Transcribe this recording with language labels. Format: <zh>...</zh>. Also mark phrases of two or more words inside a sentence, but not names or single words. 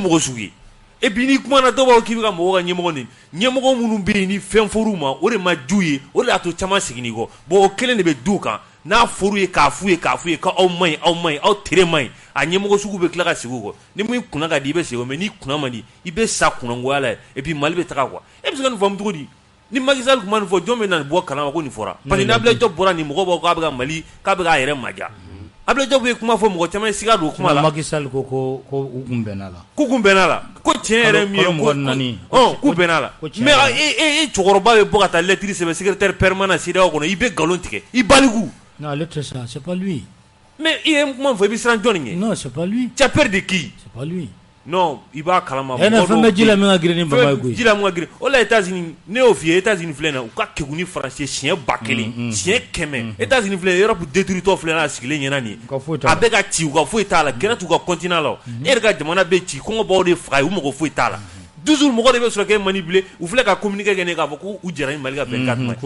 <bm>mɔgɔ sugu ye</bm> <fr>et puis</fr> <bm>ni kumana dɔw b'a k'i bɛ ka mɔgɔw ka ɲɛmɔgɔ ɲɛmɔgɔ minnu bɛ yen ni fɛn fɔr'u ma o de ma ju ye o de y'a to caman seginni kɔ bon o kelen de bɛ du kan n'a fɔr'u ye k'a f'u ye k'aw man ɲi aw tere man ɲi a ɲɛmɔgɔ sugu bɛ tila ka sigi o kɔ ni min kunna ka di i bɛ segin o mais n'i kunna man di i bɛ sa kunangoya la</bm> <fr>et puis</fr> <bm>Mali bɛ taga quoi e bɛ se ka nin faamu cogo di ni Macky Sall tun ma nin fɔ jɔn bɛ na nin bɔ kalama ko nin fɔra parce que n'Abdoulaye Diop bɔra nin mɔgɔw b'a fɔ k'a bɛ ka Mali k'a bɛ k'a yɛrɛ maja Ablaye Diop ye kuma fɔ mɔgɔ caman ye siga don kuma la. Macky Sall ko u kun bɛnna la. K'u kun bɛnna la. Ko tiɲɛ yɛrɛ min ye ko k'u bɛnna la. Mais cɛkɔrɔba bɛ bɔ ka taa lettre sɛbɛn</bm> <fr>secrétaire permanent</fr> <bm>CEDEAO kɔnɔ i bɛ nkalon tigɛ i baliku.</bm> <fr>Non,</fr> <bm>ale tɛ</bm> <fr>ça, c'est pas lui.</fr> <bm>Mais i ye kuma fɔ i bɛ siran jɔnni ɲɛ?</bm> <fr>Non, c'est pas lui. Tu as peur de qui? C'est pas lui. Non,</fr> <bm>i b'a kalama. E na fɛn bɛ ji la min ka girin ni Bama ye koyi. Ji la min ka girin. O la États-Unis ne y'o f'i ye États-Unis filɛ na u ka kegu ni Faransi siɲɛ 1000 siɲɛ 100. États-Unis filɛ Europe détruitɔ filɛ na a sigilen ɲɛna nin ye. A bɛ ka ci u ka foyi t'a la gɛrɛ t'u ka continent la. E yɛrɛ ka jamana bɛ ci kɔngɔ b'aw de faga u mɔgɔ foyi t'a la. Toujours mɔgɔ de bɛ sɔrɔ k'e manipuler u filɛ ka communiquer kɛ ne k'a fɔ ko u jɛra ni Mali ka 24 mai.</bm>